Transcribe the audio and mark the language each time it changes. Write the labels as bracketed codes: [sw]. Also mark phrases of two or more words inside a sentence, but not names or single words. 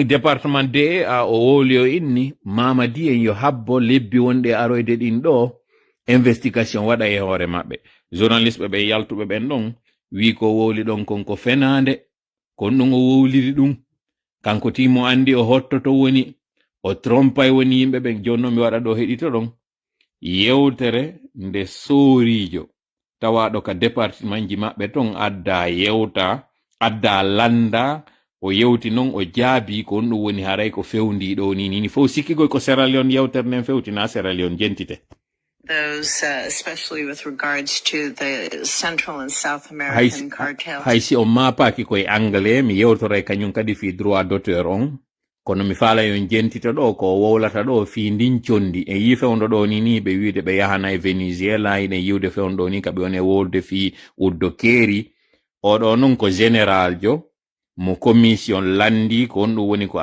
[ff] département DEA o woli o inni Mamadi en yo habbo lebbi wonɗe aroyde ɗin ɗo investigation waɗa e hoore maɓɓe journaliste ɓe yaltuɓe ɓen ɗon wi ko woli ɗon konko fenande kon ɗum o wowliri ɗum kanko timo andi o hottoto woni o trompay woni yimɓe ɓen joni noon mi waɗa ɗo heɗito ɗon yewtere nde soorijo tawaɗo ka département ji maɓɓe ton adda yewta adda landa o yewti non o jaabi ko on ɗum woni haray ko fewndi ɗo ni fof sikkigoy ko Sierra Leone yewtere nden fewtina Sierra Leone jentite. [en] Those, especially with regards to the Central and South American cartels. [ff] Hay si o mapaki koye anglais mi yewtoray kañum kadi fi [fr] droit d'auteur [ff] on kono mi faala yon jentita ɗo ko wowlata ɗo fi ndin condi e yi fewndo ɗo ni ɓe wiide ɓe yahana e Venezuela ine yiwde fewndo ni kaɓe woni wolde fi uddo keeri oɗo non ko général jo mo commission landi ko on ɗum woni ko